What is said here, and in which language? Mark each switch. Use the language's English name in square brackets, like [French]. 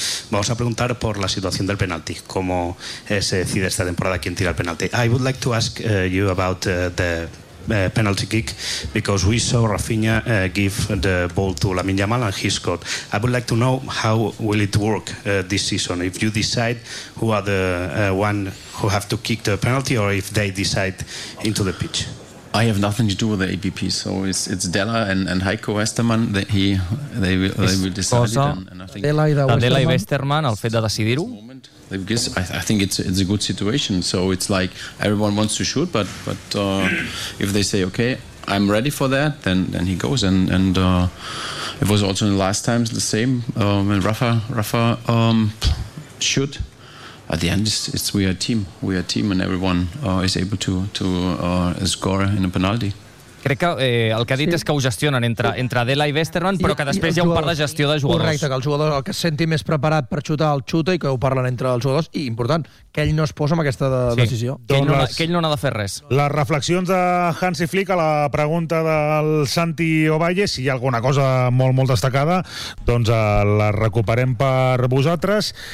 [Spanish] Vamos a preguntar por la situación del penalti. ¿Cómo se decide esta temporada quién tira el penalti? [English] I would like to ask you about the penalty kick, because we saw Rafinha give the ball to Lamine Yamal and he scored. I would like to know how will it work this season, if you decide who are the one who have to kick the penalty or if they decide into the pitch. I have nothing to do with the APP, so it's Della and Heiko Westermann that they will decide it. [Catalan] Della i Westermann, el fet de decidir-ho. [English] Because I think it's a good situation, so it's like everyone wants to shoot, but if they say okay, I'm ready for that, then he goes and it was also in the last times the same when Rafa shoot. At the end, it's we are a team, and everyone is able to score in a penalty. [Catalan] Crec que el que ha dit sí. És que ho gestionen entre Della i Westermann, però que després hi ha un part de gestió de jugadors. Correcte, que el jugador el que es senti més preparat per xutar el xuta i que ho parlen entre els jugadors, i important, que ell no es posa amb aquesta decisió. Sí. Que ell no n'ha de fer res. Les reflexions de Hansi Flick a la pregunta del Santi Ovalle, si hi ha alguna cosa molt, molt destacada, doncs la recuperem per vosaltres.